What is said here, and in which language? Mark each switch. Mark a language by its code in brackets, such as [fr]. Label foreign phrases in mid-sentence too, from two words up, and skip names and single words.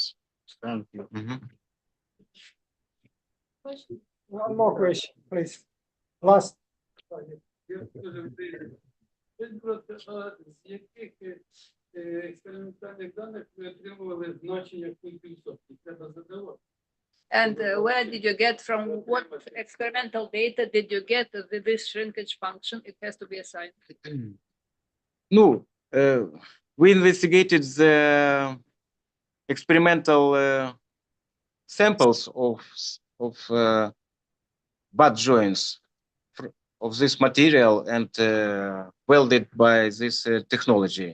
[en] Thank you. One more question, please. Last. [uk] З яких експериментальних даних ви отримували значення пунктів відсотків? Треба задавати. [en] And where did you get from what experimental data did you get this shrinkage function? It has to be assigned. We investigated the experimental samples of butt joints of this material and welded by this technology.